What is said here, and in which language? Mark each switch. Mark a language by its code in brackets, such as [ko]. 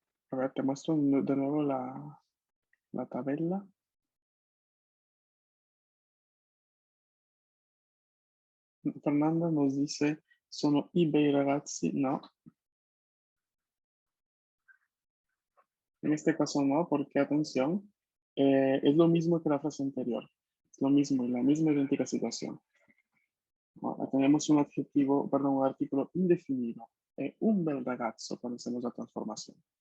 [es] A ver, te muestro de nuevo la tabla. [it] Fernanda nos dice, sono i bei ragazzi, no. [es] En este caso no, porque atención, es lo mismo que la frase anterior. Es lo mismo, la misma idéntica situación. ¿No? Tenemos un adjetivo, perdón, un artículo indefinido. [it] Un bel ragazzo [es] cuando hacemos la transformación.